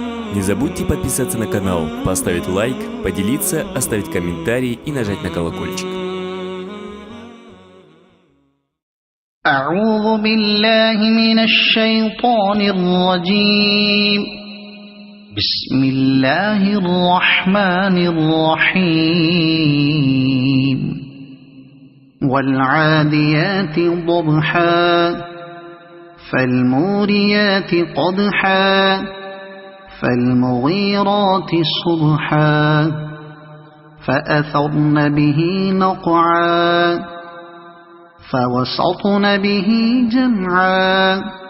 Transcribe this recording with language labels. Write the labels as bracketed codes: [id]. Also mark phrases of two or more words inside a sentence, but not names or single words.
[ru] Не забудьте подписаться на канал, поставить лайк, поделиться, оставить комментарий и нажать на колокольчик. [ar] أعوذ بالله من الشيطان الرجيم. بسم الله الرحمن الرحيم. والعاديات ضبحا فالموريات قدحا فالمغيرات صبحا فأثرن به نقعا فوسطن به جمعا